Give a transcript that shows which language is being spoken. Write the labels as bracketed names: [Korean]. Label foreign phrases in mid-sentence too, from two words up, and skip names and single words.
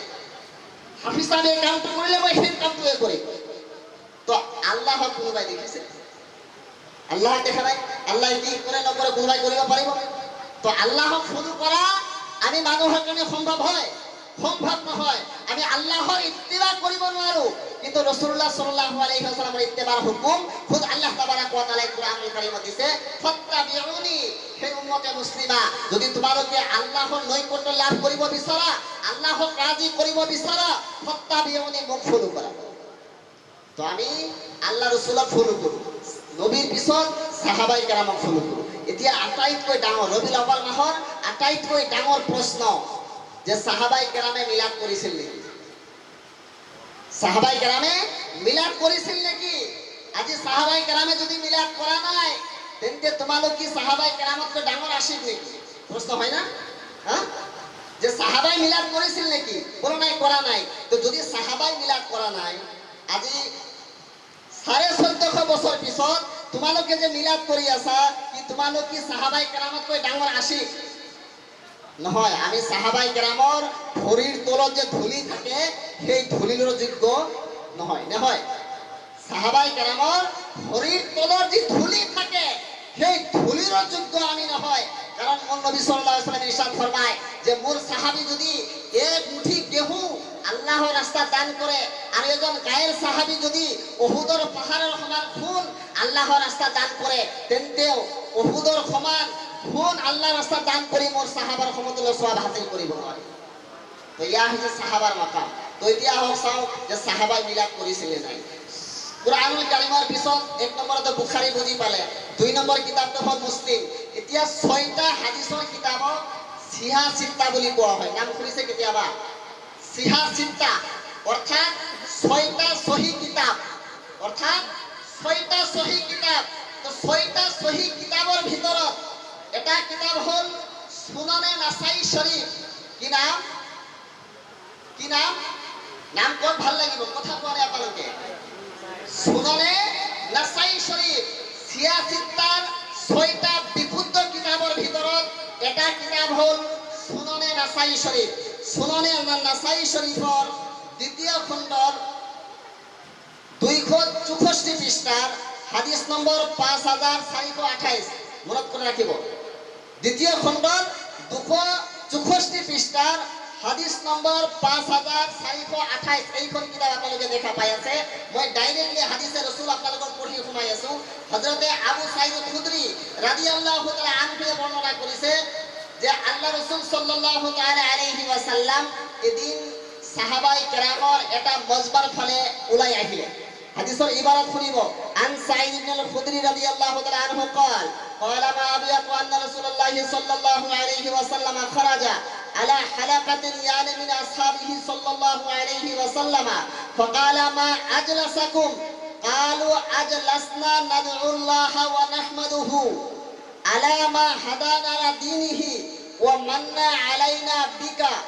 [Assamese] হাফিজ সাহেব এই কামটো কৰিলে মই সেই কামটোৱে কৰিম। তো আল্লাহক কোনোবাই দেখিছে? আল্লাহ দেখা নাই। আল্লাহ কি কৰে নকৰে কোনোবাই কৰিব পাৰিব? তো আল্লাহক ফলো কৰা আমি মানুহৰ কাৰণে সম্ভৱ হয়? সম্ভৱ নহয়। আমি আল্লাহৰ ইত্তিবা কৰিব নোৱাৰো, [Bangla] কিন্তু [Arabic] رسول الله صلى الله عليه وسلم [Bangla] ইত্তিবার হুকুম খুদ [Arabic] الله تبارك وتعالى [Bangla] কুরআনুল কারীমে দিয়েছে, ফাত্তাবিউনি। [Assamese] হে উম্মতে মুসলিমা, যদি তোমালোকে আল্লাহর নৈকট্য লাভ কৰিব বিচাৰা, আল্লাহক রাজি কৰিব বিচাৰা, ফাত্তাবিউনি, মোক ফলো কৰা। তো আমি আল্লাহ রাসূলক ফলো কৰো, নবীৰ পিছত সাহাবায়ে কেৰামক ফলো কৰো। এতিয়া আটাইতকৈ ডাঙৰ ৰবিউল আউয়াল মাহৰ আটাইতকৈ ডাঙৰ প্ৰশ্ন যে সাহাবায়ে কেৰামে মিলাদ কৰিছিল নেকি? [Bangla] সাহাবায়ে কেরামে মিলাদ করেছিল নাকি? [Assamese] আজি সাহাবায়ে কেরামে যদি মিলাদ করা নাই, তেন্তে তোমালোক কি সাহাবায়ে কেরামতকৈ ডাঙৰ আশিক নেকি? [Bangla] প্রশ্ন হয় না? হ্যাঁ, যে সাহাবায়ে মিলাদ করেছিল নাকি? [Assamese] বলো নাই, করা নাই। তো যদি সাহাবায়ে মিলাদ করা নাই, আজি 1450 বছর পিছত তোমালোকে যে মিলাদ কৰি আছা, কি তোমালোক কি সাহাবায়ে কেরামতকৈ ডাঙৰ আশিক? নহয়। আমি সাহাবায়ে কেরামৰ ভৰিৰ তলত যে ধূলি থাকে, সেই ধূলিৰ যোগ্য নহয়। নহয়, সাহাবায়ে কেরামৰ ভৰিৰ তলত যে ধূলি থাকে, সেই ধূলিৰ যোগ্য আমি নহয়। [Bangla] কারণ নবী [Arabic] صلى الله عليه وسلم [Bangla] ইরশাদ ফরমায় যে মোর সাহাবী যদি এক মুঠি গেহু আল্লাহর রাস্তা দান করে, আর একজন গায়ের সাহাবী যদি উহুদের পাহাড়ের সমান খুন আল্লাহর রাস্তা দান করে, তেন্তেও উহুদের সমান খুন আল্লাহর রাস্তা দান কৰি মোর সাহাবার সমতুল্য সওয়াব [Assamese] হাসিল কৰিব নোৱাৰে। তো ইয়া হৈছে সাহাবার মাকাম। তো এতিয়া আহক চাওঁ যে সাহাবাই মিলাদ কৰিছিল নাই। কুরআনুল কারীমৰ পিছত 1 নম্বৰতে বুখাৰী বুজি পালে, 2 নম্বৰ কিতাপটো হ'ল মুছলিম। এতিয়া 6টা হাদিসৰ কিতাবক সিহা সিত্তা বুলি কোৱা হয়। নাম শুনিছে কেতিয়াবা? সিহা সিত্তা অৰ্থাৎ 6টা সহি কিতাপ, অৰ্থাৎ 6টা সহি কিতাপ। তো 6টা সহি কিতাবৰ ভিতৰত এটা কিতাব হ'ল সুনানে নাসাই শরীফ। কি নাম? কি নাম? নাম কোন ভাল লাগিব, কথা কোৱা নাই আপোনালোকে? সুনানে নাসাই শরীফ। সিয়াসিত্তার 6টা বিশুদ্ধ কিতাবৰ ভিতৰত এটা কিতাব হ'ল সুনানে নাসাই শরীফ। সুনানে নাসাই শরীফৰ দ্বিতীয় খণ্ডৰ 264 পৃষ্ঠার হাদিস নম্বর 5428 মনত করে রাখিব। দ্বিতীয় খণ্ডৰ 264 পৃষ্ঠাৰ হাদিস নম্বৰ 5428 এইখন কিতাপ আপোনালোকে দেখা পাই আছে। মই ডাইৰেক্টলি হাদিসে ৰাসূল আপোনালোকক পঢ়ি শুনাই আছো। হযৰতে আবু সাঈদ খুদরি [Arabic] رضي الله تعالى عنه [Assamese] বৰ্ণনা কৰিছে যে আল্লাহ রাসূল [Arabic] صلى الله تعالى عليه وسلم [Assamese] এদিন [Arabic] صحابة الكرام [Assamese] এটা মজবার ফালে ওলাই আহিলে। হাদিসৰ ইবারত শুনিব। [Arabic] عن سعيد ابن الخدري رضي الله تعالى عنه قال قال ما أبيض أن رسول الله صلى الله عليه وسلم خرج على حلقة يعني من أصحابه صلى الله عليه وسلم فقال ما أجلسكم قالوا أجلسنا ندعو الله ونحمده على ما هدانا لدينه ومن علينا بك